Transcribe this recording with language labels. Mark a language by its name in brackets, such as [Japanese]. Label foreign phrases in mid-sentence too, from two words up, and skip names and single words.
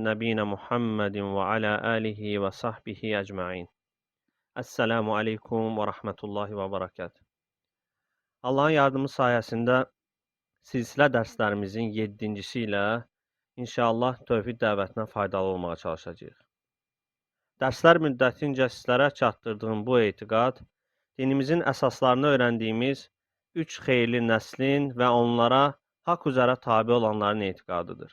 [Arabic] نبينا محمد و على آله و صحبه أجمعين. السلام عليكم و رحمة الله و بركاته. [Azerbaijani] Allah'ın yardımı sayesinde silsilə dərslərimizin 7-cisi ilə inşallah tövhid dəvətinə faydalı olmağa çalışacağıq. Dərslər müddətincə sizlərə çatdırdığım bu etiqad, dinimizin əsaslarını öyrəndiyimiz 3 xeyirli nəslin və onlara haqq üzərə tabi olanların etiqadıdır.